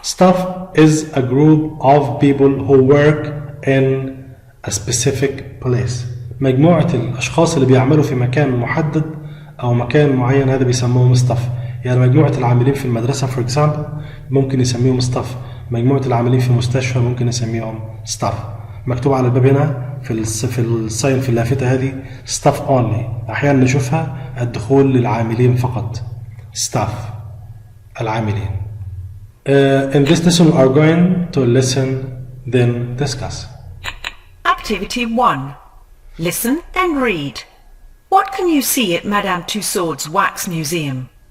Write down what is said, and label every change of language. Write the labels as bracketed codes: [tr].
[en] Staff is a group of people who work in a specific place. [ar] مجموعة الأشخاص اللي بيعملوا في مكان محدد أو مكان معين هذا بيسموهم staff. يعني مجموعة العاملين في المدرسة [en] for example [ar] ممكن يسميهم staff. مجموعة العاملين في مستشفى ممكن يسميهم staff. مكتوب على الباب هنا في الساين في اللافتة هذه staff only. أحيانا نشوفها الدخول للعاملين فقط. [en] staff [ar] العاملين. [en] In this lesson we are going to listen then discuss. Activity 1. Listen and read. What can you see at Madame Tussauds Wax Museum?